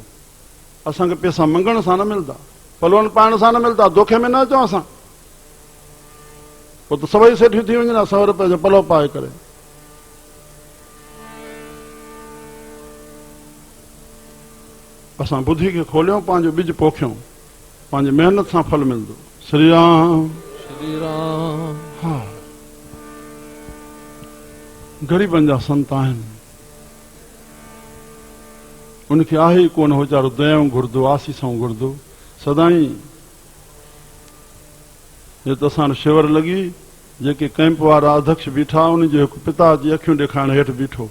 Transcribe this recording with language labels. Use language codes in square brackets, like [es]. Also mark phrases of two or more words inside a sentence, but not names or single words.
[sd] असांखे पैसा मंगण सां न मिलंदा, पलवन पाइण सां न मिलंदा, दोखे में न अचूं असां। वो तो सभई सेठियूं थी वञनि 100 रुपए जो पलो पाए करे। असां बुद्धि खे खोलियूं, पंहिंजो ॿिज पोखियूं, पंहिंजी महिनत सां फल मिलंदो। श्री राम श्री राम। हा, ग़रीबनि जा संत आहिनि, उनखे आहे ई कोन वीचारो दयाऊं घुरंदो, आसीसां घुरंदो सदाई। हे त असां शिविर लॻी, जेके कैंप वारा अध्यक्ष बीठा, उनजो हिकु पिता जी अखियूं ॾेखारण हेठि बीठो।